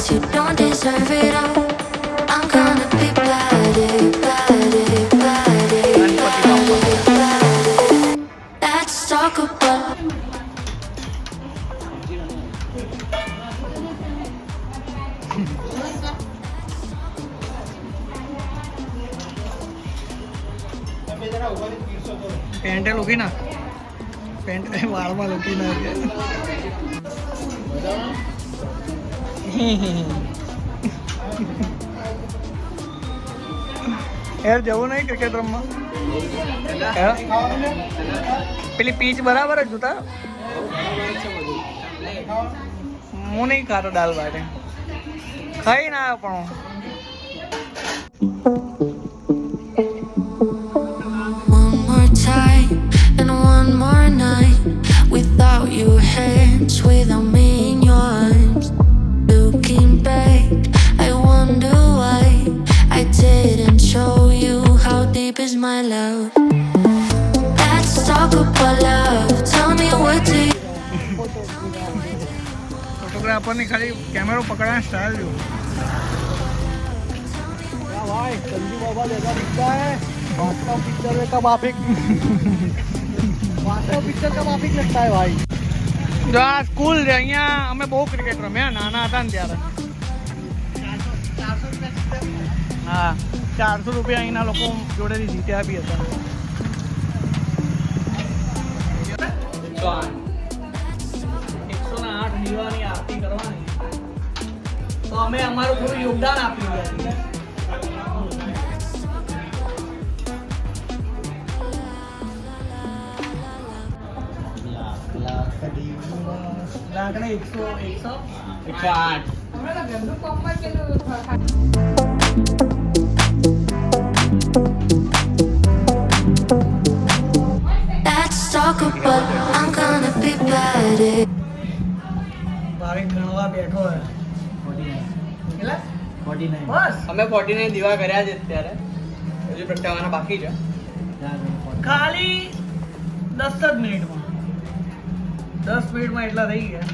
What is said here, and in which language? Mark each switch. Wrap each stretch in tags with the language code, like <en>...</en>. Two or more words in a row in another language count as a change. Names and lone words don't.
<en>You don't deserve it all. I'm gonna be better. Let's talk about.</en> <gu>પેન્ટ લૂકી ના, પેન્ટ વાળમાં લૂકી ના. યાર જવું નહીં ક્રિકેટ રમવા? પેલી પીચ બરાબર જ જોતા. હું નહીં ખાતો દાલ બાટે, ખાઈ ના આવ્યો પણ</gu> <en>without your hands, without me in your arms. Looking back, I wonder why I didn't show you how deep is my love. Let's talk about love. Tell me what do you.</en> <gu>ફોટોગ્રાફરની ખાલી કેમેરો પકડવાની સ્ટાઇલ જો.</gu> <hi>ભાઈ સંજू बाबा जैसा दिखता है, वास्तव पिक्चर में का माफिक, वास्तव पिक्चर का माफिक लगता है भाई.</hi> <gu>જો આ સ્કૂલ છે, અહીંયા અમે બહુ ક્રિકેટ રમ્યા નાના હતા ને ત્યારે. હા, 400 રૂપિયા અહીંના લોકો જોડેથી જીત્યા બી હતા. 108 દીવાની આરતી કરવાની, તો અમે અમારું થોડું યોગદાન આપ્યું છે. લાકડા 108.</gu> <en>Let's talk about. I'm gonna be better.</en> <gu>ભાવિક ગણવા બેઠો હે. 49 બસ. અમે 49 દીવા કર્યા છે અત્યારે, હજુ પ્રગટાવવાના બાકી છે. ખાલી 10 જ મિનિટમાં, 10 મિનિટમાં એટલા થઈ ગયા.</gu>